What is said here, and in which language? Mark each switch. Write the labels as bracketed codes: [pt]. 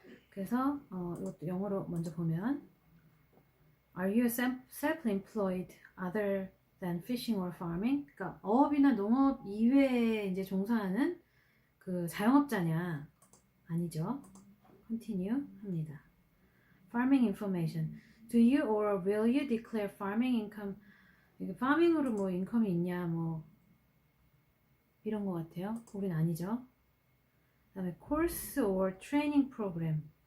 [ko] 그래서 이것도 영어로 먼저 보면 [en] Are you self-employed other than fishing or farming? [ko] 그러니까 어업이나 농업 이외에 이제 종사하는 그 자영업자냐? 아니죠. Continue 합니다. [en] Farming information. Do you or will you declare farming income? [ko] 이게 farming으로 뭐 인컴이 있냐 뭐 이런 것 같아요. 우린 아니죠. 그 다음에 [en] course or training program.